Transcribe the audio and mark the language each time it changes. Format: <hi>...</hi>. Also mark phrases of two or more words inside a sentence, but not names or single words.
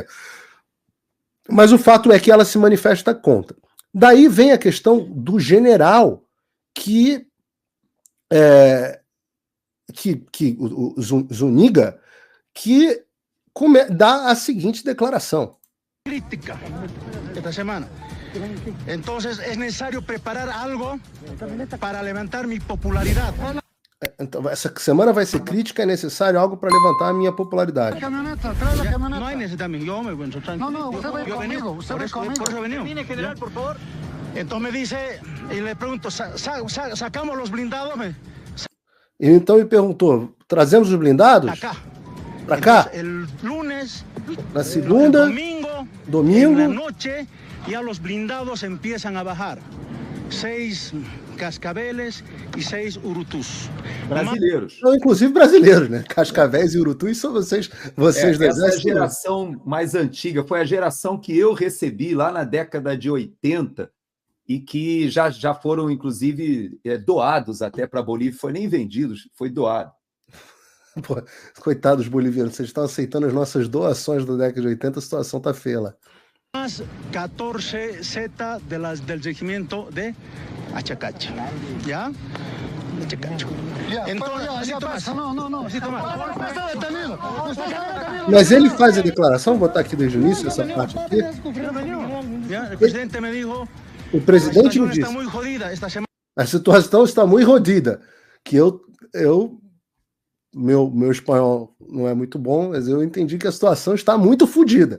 <pt>Mas o fato é que ela se manifesta contra. Daí vem a questão do general o Zuniga, que dá a seguinte declaração.</pt> <es>Crítica esta semana. Entonces es necesario preparar algo para levantar mi popularidad.</es> <pt>Então, essa semana vai ser crítica, é necessário algo para levantar a minha popularidade.</pt> <es>No hay necesidad, yo me encuentro tranquilo. No, usted va conmigo, usted va conmigo. Por eso venimos. Termine, general, por favor. Entonces me dice, y le pregunto, ¿sacamos los blindados?</es> <pt>Então me perguntou, trazemos os blindados?</pt> <es>Acá.</es> <pt>Para cá?</pt> <es>El lunes,</es> <pt>na segunda, domingo,</pt> <es>en la noche, ya los blindados empiezan a bajar.</es> <pt>6 cascaveles e 6 urutus. Brasileiros. Não, inclusive brasileiros, né? Cascavéis e urutus são vocês do Essa exército. é a geração mais antiga, foi a geração que eu recebi lá na década de 80 e que já foram, inclusive, doados até para a Bolívia, foi nem vendidos, foi doado. Pô, coitados bolivianos, vocês estão aceitando as nossas doações da década de 80, a situação tá feia lá.</pt> <es>Más 14 Z del regimiento de Achacacho. ¿Ya? Achacacho. Entonces, no.</es> <pt>Mas ele faz a declaração, vou botar aqui desde o início essa parte aqui.</pt> <es>O presidente me dijo,</es> <pt>o presidente me disse, a situação está muito rodida, que meu espanhol não é muito bom, mas eu entendi que a situação está muito fodida.</pt>